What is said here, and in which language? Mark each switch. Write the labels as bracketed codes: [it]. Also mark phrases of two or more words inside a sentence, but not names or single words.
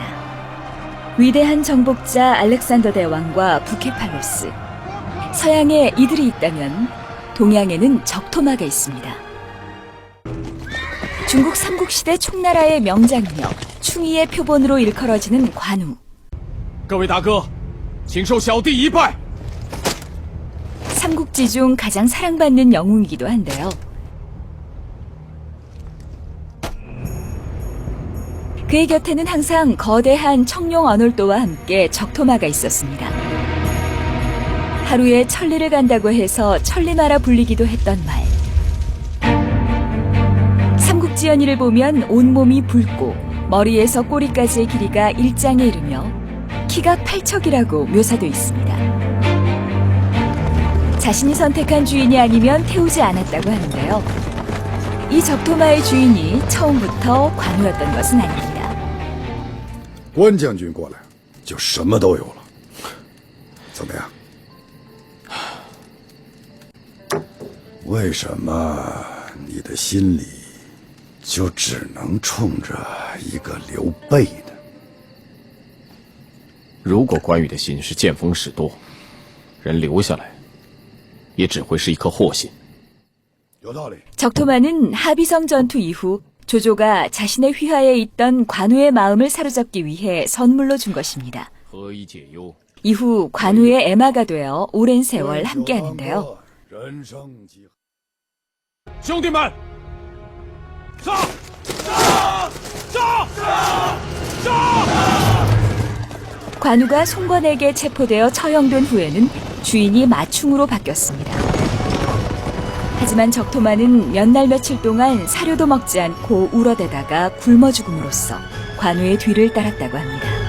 [ko] 위대한 정복자 알렉산더 대왕과 부케팔로스, 서양에 이들이 있다면 동양에는 적토마가 있습니다. 중국 삼국시대 총나라의 명장이며 충의의 표본으로 일컬어지는 관우. [zh] 各位大哥，请受小弟一拜。 [ko] 삼국지 중 가장 사랑받는 영웅이기도 한데요. 그의 곁에는 항상 거대한 청룡 언월도와 함께 적토마가 있었습니다. 하루에 천리를 간다고 해서 천리마라 불리기도 했던 말. 삼국지연의를 보면 온몸이 붉고 머리에서 꼬리까지의 길이가 일장에 이르며 키가 8척이라고 묘사돼 있습니다. 자신이 선택한 주인이 아니면 태우지 않았다고 하는데요. 이 적토마의 주인이 처음부터 관우였던 것은 아닙니다. [zh] 关将军过来，就什么都有了。怎么样？为什么你的心里就只能冲着一个刘备呢？如果关羽的心是见风使舵，人留下来，也只会是一颗祸心。有道理。 [ko] 적토마는 하비성 전투 이후 조조가 자신의 휘하에 있던 관우의 마음을 사로잡기 위해 선물로 준 것입니다. [zh] 何以解忧？ [ko] 이후 관우의 애마가 되어 오랜 세월 함께하는데요. [zh] 人生几何？兄弟们，杀！杀！杀！杀！ [ko] 관우가 송건에게 체포되어 처형된 후에는 주인이 마충으로 바뀌었습니다. 하지만 적토마는 몇 날 며칠 동안 사료도 먹지 않고 울어대다가 굶어 죽음으로써 관우의 뒤를 따랐다고 합니다.